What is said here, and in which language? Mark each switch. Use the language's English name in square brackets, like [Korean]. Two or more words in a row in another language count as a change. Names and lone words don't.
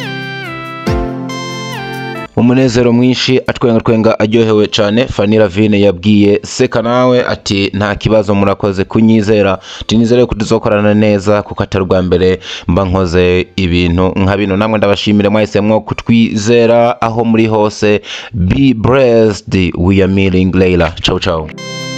[Rundi] Umunezero mwinshi atwenga aryohewe cyane. Fanny Ravine yabwiye Sekanawe ati nta kibazo, murakoze kunyizera, tinizere ko tuzokorana neza kuko atari rwa mbere mba nkoze ibintu nka bino. Namwe ndabashimire mwahisemwo kutwizera aho muri hose. [English] Be blessed, we are meeting Leila. [Italian] Ciao ciao.